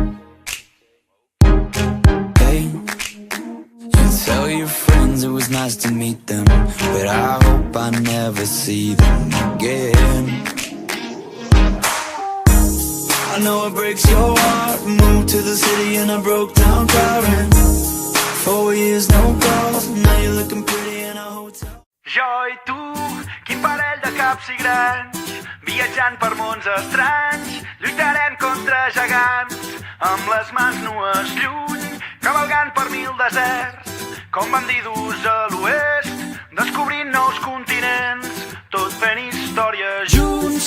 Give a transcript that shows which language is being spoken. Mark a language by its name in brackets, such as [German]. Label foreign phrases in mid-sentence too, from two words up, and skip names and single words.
[English] Hey, you tell your friends it was nice to meet them, but I hope I never see them again. I know it breaks your heart. Moved to the city and I broke down crying. 4 years, no calls, now you're looking pretty in a hotel. [Catalan] Jo i tu, quin parell de caps i grans, viatjant per mons estranys, lluitarem contra gegants, amb les mans nues lluny cavalgant per 1000 deserts, com bandidus a l'oest, descobrint nous continents, tot fent història junts.